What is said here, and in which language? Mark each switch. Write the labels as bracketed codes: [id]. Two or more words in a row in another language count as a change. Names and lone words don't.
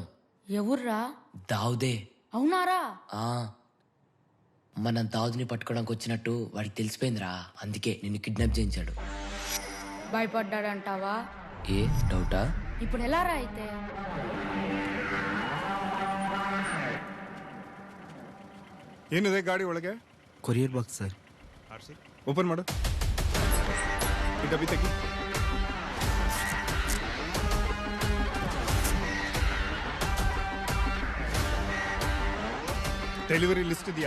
[te] ఎవర్రా? దావుదే. అవునారా? ఆ, మనం దావుద్ని పట్టుకోవడానికి వచ్చినట్టు వాడికి తెలిసిపోయిందిరా. అందుకే నిన్ను కిడ్నాప్ చేయించాడు. భయపడ్డాడంటావా? ఏ డౌటా? ఇప్పుడు ఎలా రా అయితే? [kn] ಏನಿದೆ ಗಾಡಿ ಒಳಗೆ? [en] courier box sir. [kn] ಓಪನ್ ಮಾಡು. ಈ ಡಬ್ಬಿ ತೆಗಿ. [en] delivery list [kn] ಇದೆಯಾ?